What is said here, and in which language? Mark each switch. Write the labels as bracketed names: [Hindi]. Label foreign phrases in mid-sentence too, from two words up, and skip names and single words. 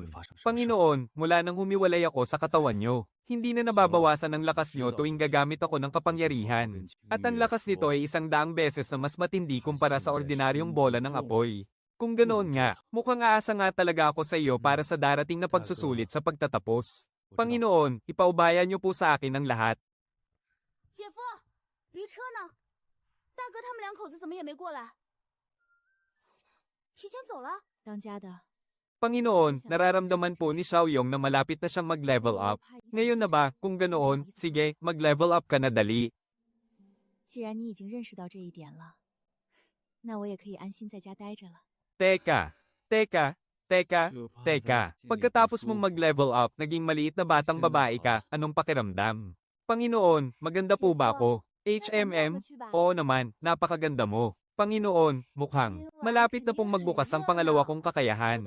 [Filipino] Panginoon, mula nang humiwalay ako sa katawan nyo, hindi na nababawasan ang lakas nyo tuwing gagamit ako ng kapangyarihan. At ang lakas nito ay 100 beses na mas matindi kumpara sa ordinaryong bola ng apoy. Kung ganoon nga, mukhang aasa nga talaga ako sa iyo para sa darating na pagsusulit sa pagtatapos. Panginoon, ipaubayan niyo po sa akin ang lahat. [Chinese] 姐夫，驴车呢？大哥他们2口子怎么也没过来？提前走了？当家的， [Filipino] Panginoon, nararamdaman po ni Xiaoyong na malapit na siyang mag- [English] level up. [Filipino] Ngayon na ba, kung ganoon, sige, mag- [English] level up [Filipino] ka na dali. [Chinese] 既然你已经认识到这一点了，那我也可以安心在家待着了。 [Filipino] Teka. Pagkatapos mong mag- [English] level up, [Filipino] naging maliit na batang babae ka, anong pakiramdam? Panginoon, maganda po ba ako? HMM? Oo naman, napakaganda mo. Panginoon, mukhang malapit na pong magbukas ang pangalawa kong kakayahan.